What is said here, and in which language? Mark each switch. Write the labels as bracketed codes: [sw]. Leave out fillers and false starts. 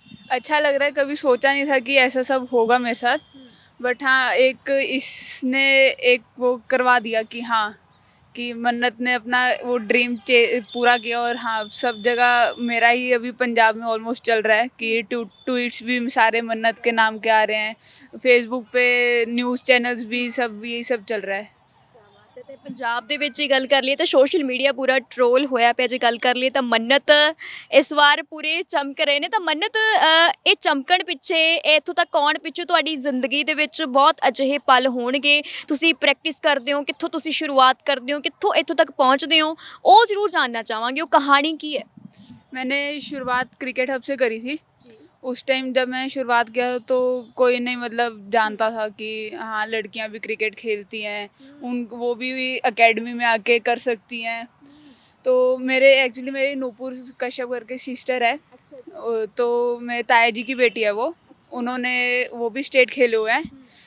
[hi] अच्छा लग रहा है, कभी सोचा नहीं था कि ऐसा सब होगा मेरे साथ। बट हाँ एक इसने एक वो करवा दिया कि हाँ कि मन्नत ने अपना वो ड्रीम पूरा किया। और हाँ सब जगह मेरा ही अभी पंजाब में ऑलमोस्ट चल रहा है कि ट्वीट्स भी सारे मन्नत के नाम के आ रहे हैं, फेसबुक पे न्यूज़ चैनल्स भी सब यही सब चल रहा है। ਕਿਆ ਬਾਤ ਹੈ। [pa] ਤੇ ਪੰਜਾਬ ਦੇ ਵਿੱਚ ਹੀ ਗੱਲ ਕਰ ਲਈਏ ਤਾਂ ਸੋਸ਼ਲ ਮੀਡੀਆ ਪੂਰਾ ਟਰੋਲ ਹੋਇਆ ਪਿਆ। ਜੇ ਗੱਲ ਕਰ ਲਈਏ ਤਾਂ ਮੰਨਤ ਇਸ ਵਾਰ ਪੂਰੇ ਚਮਕ ਰਹੇ ਨੇ। ਤਾਂ ਮੰਨਤ ਇਹ ਚਮਕਣ ਪਿੱਛੇ ਇੱਥੋਂ ਤੱਕ ਆਉਣ ਪਿੱਛੇ ਤੁਹਾਡੀ ਜ਼ਿੰਦਗੀ ਦੇ ਵਿੱਚ ਬਹੁਤ ਅਜਿਹੇ ਪਲ ਹੋਣਗੇ, ਤੁਸੀਂ ਪ੍ਰੈਕਟਿਸ ਕਰਦੇ ਹੋ, ਕਿੱਥੋਂ ਤੁਸੀਂ ਸ਼ੁਰੂਆਤ ਕਰਦੇ ਹੋ, ਕਿੱਥੋਂ ਇੱਥੋਂ ਤੱਕ ਪਹੁੰਚਦੇ ਹੋ, ਉਹ ਜ਼ਰੂਰ ਜਾਣਨਾ ਚਾਹਾਂਗੇ। ਉਹ ਕਹਾਣੀ ਕੀ ਹੈ? [hi] मैंने शुरुआत क्रिकेट हब से करी थी। उस टाइम जब मैं शुरुआत किया तो कोई नहीं मतलब जानता था कि हाँ लड़कियां भी क्रिकेट खेलती हैं, उन वो भी एकेडमी में आके कर सकती हैं। तो मेरे एक्चुअली मेरी नूपुर कश्यप करके सिस्टर है, तो मेरे ताया जी की बेटी है वो, उन्होंने वो भी स्टेट खेले हुए हैं।